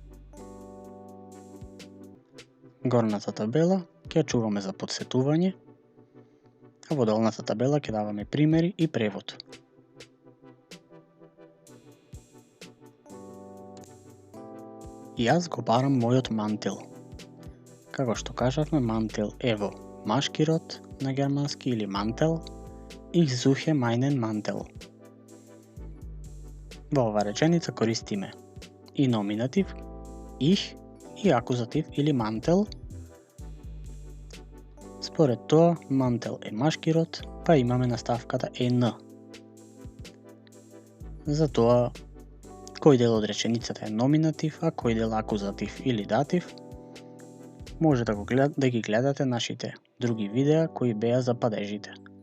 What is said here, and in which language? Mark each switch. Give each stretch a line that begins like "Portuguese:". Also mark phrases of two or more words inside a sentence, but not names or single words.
Macedonian: Горната табела ќе чуваме за подсетување, а во долната табела ќе даваме примери и превод. Јас го барам мојот мантел. Како што кажавме, мантел е во машки род на германски или мантел,
German: ich suche meinen Mantel.
Macedonian: Во ова реченица користиме и номинатив, ich, и акузатив или мантел. Според тоа, мантел е машки род, па имаме наставката ен. Затоа, кој дел од реченицата е номинатив, а кој дел акузатив или датив, може да ги гледате нашите други видеа кои беа за падежите.